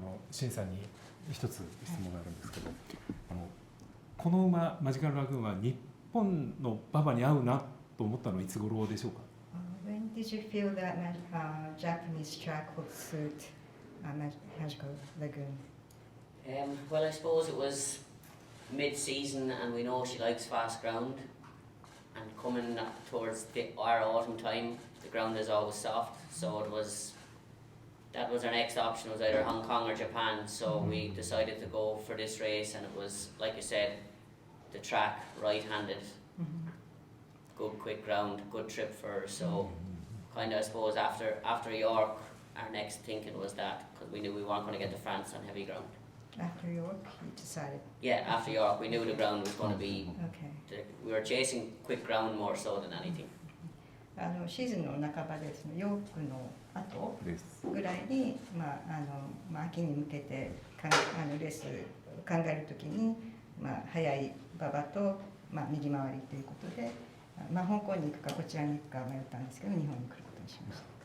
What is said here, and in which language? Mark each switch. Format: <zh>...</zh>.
<ja>シンさんに一つ質問があるんですけど、この馬マジカルラグーンは日本の馬場に合うなと思ったのはいつ頃でしょうか？</ja> <en>When did you feel that Japanese track would suit Magical Lagoon? Well, I suppose it was mid-season, and we know she likes fast ground. And coming towards our autumn time, the ground is always soft, so that was our next option, was either Hong Kong or Japan. So we decided to go for this race, and it was, like you said, the track right-handed, good quick ground, good trip for her. So kind of, I suppose, after York, our next thinking was that, because we knew we weren't going to get to France on heavy ground. After York, you decided? Yeah, after York, we knew the ground was going to be, Okay. we were chasing quick ground more so than anything.</en> <ja>シーズンの半ばでヨークの後ぐらいに、秋に向けてレースを考えるときに、速い馬場と、右回りということで、香港に行くかこちらに行くか迷ったんですけど、日本に来ることにしました。</ja>